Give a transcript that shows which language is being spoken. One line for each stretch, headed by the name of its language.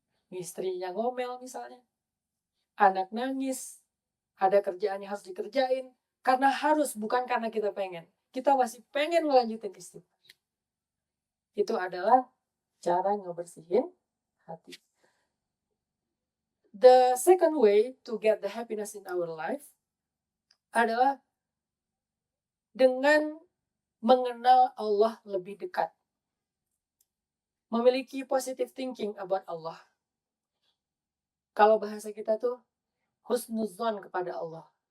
Indonesian: Istrinya ngomel misalnya. Anak nangis. Ada kerjaan yang harus dikerjain. Karena harus, bukan karena kita pengen. Kita masih pengen ngelanjutin istighfar. Itu adalah cara ngebersihin hati.
English: The second way to get the happiness in our life,
Indonesian: adalah dengan mengenal Allah lebih dekat. Memiliki
English: positive thinking about Allah.
Indonesian: Kalau bahasa kita tuh husnuzon kepada Allah.